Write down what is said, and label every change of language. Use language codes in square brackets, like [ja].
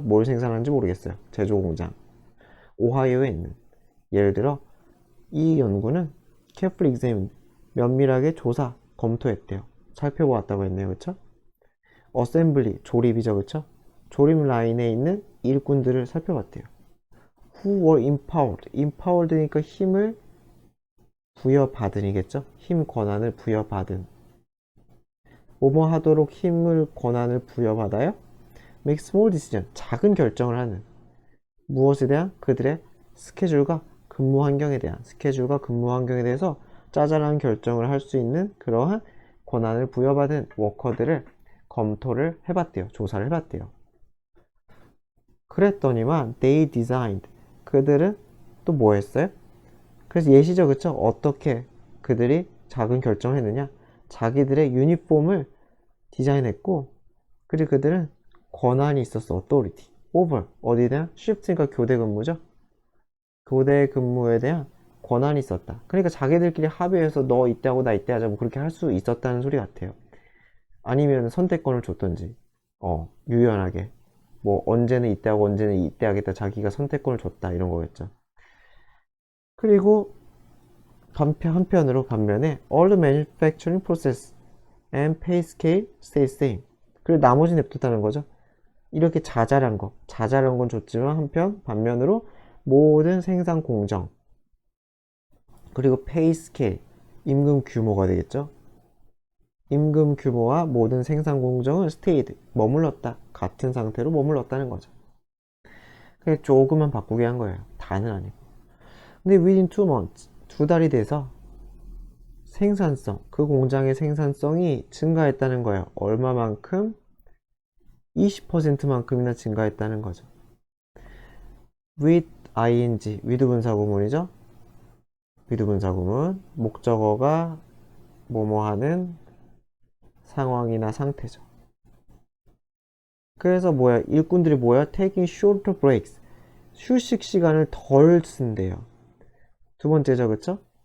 [ko] 뭘 생산하는지 모르겠어요. 제조 공장. 오하이오에 있는. 예를 들어 이 연구는 [en] carefully examined, [ko] 면밀하게 조사, 검토했대요. 살펴보았다고 했네요. 그쵸? assembly, 조립이죠. 그쵸? 조립 라인에 있는 일꾼들을 살펴봤대요. [en] who were empowered, empowered니까 [ko] 힘을 부여받은이겠죠? 힘 권한을 부여받은. 뭐뭐 하도록 힘을 권한을 부여받아요? [en] make small decision, [ko] 작은 결정을 하는. 무엇에 대한? 그들의 스케줄과 근무 환경에 대해서 짜잘한 결정을 할 수 있는 그러한 권한을 부여받은 워커들을 검토를 해봤대요. 조사를 해봤대요. 그랬더니만 [en] they designed, [ko] 그들은 또 뭐 했어요? 그래서 예시죠, 그쵸? 어떻게 그들이 작은 결정을 했느냐? 자기들의 유니폼을 디자인했고, 그리고 그들은 권한이 있었어, [en] authority, over, [ko] 어디에 대한? shift니까 교대 근무죠? 교대 근무에 대한 권한이 있었다. 그러니까 자기들끼리 합의해서 너 이때 하고 나 이때 하자, 뭐 그렇게 할 수 있었다는 소리 같아요. 아니면 선택권을 줬던지, 유연하게. 뭐, 언제는 이때 하고 언제는 이때 하겠다, 자기가 선택권을 줬다, 이런 거겠죠. [en] 그리고 한편으로 반면에 all the manufacturing process and pay scale stay same. [ko] 그리고 나머지 냅뒀다는 거죠. 이렇게 자잘한 건 좋지만 반면으로 모든 생산 공정 그리고 pay scale 임금 규모가 되겠죠. 임금 규모와 모든 생산 공정은 stayed 머물렀다. 같은 상태로 머물렀다는 거죠. 그냥 조금만 바꾸게 한 거예요. 다는 아니고. 근데 [en] within 2 months [ko] 2달이 돼서 생산성, 그 공장의 생산성이 증가했다는 거예요. 얼마만큼? 20%만큼이나 증가했다는 거죠. with ing, with 분사구문이죠. with 분사구문, 목적어가 뭐뭐 하는 상황이나 상태죠. 그래서 뭐야? 일꾼들이 뭐야? [en] taking shorter breaks, [ko] 휴식 시간을 덜 쓴대요. 두 번째죠, 그쵸?